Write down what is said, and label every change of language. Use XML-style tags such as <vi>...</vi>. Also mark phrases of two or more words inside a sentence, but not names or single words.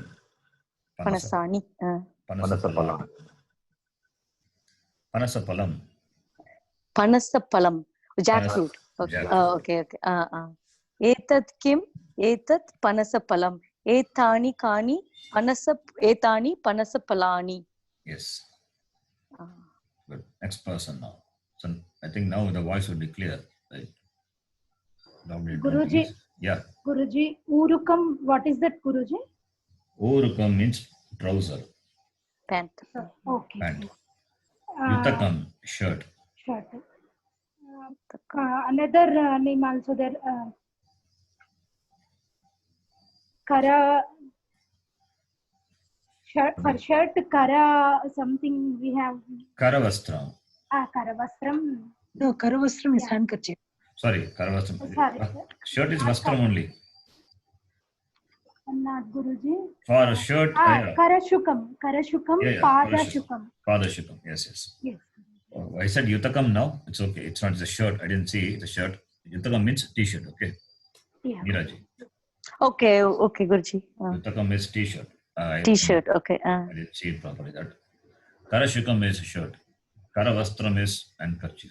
<sa>Panasani. Panasapalam. Panasapalam.</sa> <en>Panasapalam. Jackfruit. Okay. Okay.</en> <sa>Etat kim? Etat panasapalam. Etani kani etani panasapalani.</sa> <en>Yes. Good. Next person now. So I think now the voice will be clear, right? Guruji. Yeah. Guruji, urukam, what is that, Guruji? Urukam means trouser. Pant. Okay. Pant. Yutakam, shirt. Shirt. Another name also there. Kara. For shirt, kara something we have. Karavastram. Karavastram. No, Karavastram is handkerchief. Sorry, Karavastram. Sorry. Shirt is vastram only. Not Guruji. For a shirt.</en> <sa>Karashukam. Karashukam.</sa> <en>Yeah, Padashukam. Padashukam. Yes. Yes. I said Yutakam now. It's okay. It's not the shirt. I didn't see the shirt. Yutakam means t-shirt. Okay. Yeah. Miraji. Okay, Guruji. Yutakam is t-shirt. T-shirt. Okay. I didn't see it properly. That Karashukam is shirt. Karavastram is handkerchief.</en>